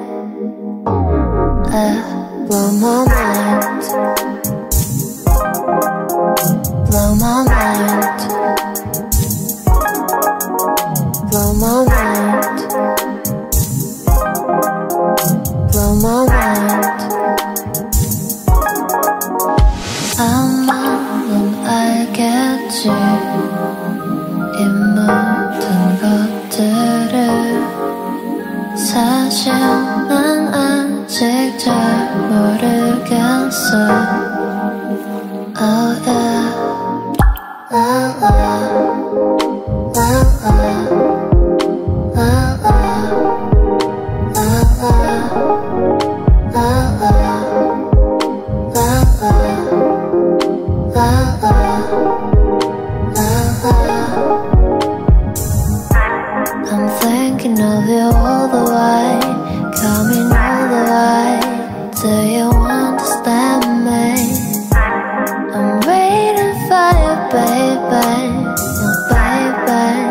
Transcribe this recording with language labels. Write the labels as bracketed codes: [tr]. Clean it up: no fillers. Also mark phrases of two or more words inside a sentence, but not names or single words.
[en] Blow my mind, blow my mind, blow my mind, blow my mind. [ko] 아마는 알겠지 이 모든 것들을 사실 난 아직 잘 모르겠어. [en] Oh yeah, la la, la la, la la, la la, la la, la la, la la, la la. I'm thinking of you all the way, coming all the way. Do you understand me? I'm waiting for you, baby, my baby.